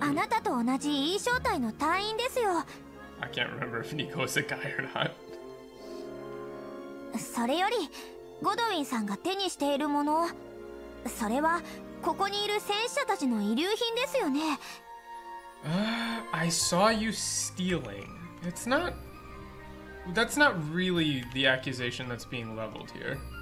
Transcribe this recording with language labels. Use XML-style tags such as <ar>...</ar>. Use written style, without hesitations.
<ja>あなたと同じ E 小隊の隊員ですよ</ja> <en>I can't remember if Nico is a guy or not.</en> <ja>それよりゴドウィンさんが手にしているものそれはここにいる戦士者たちの遺留品ですよね</ja> <en>I saw you stealing. It's not... That's not really the accusation that's being leveled here.</en>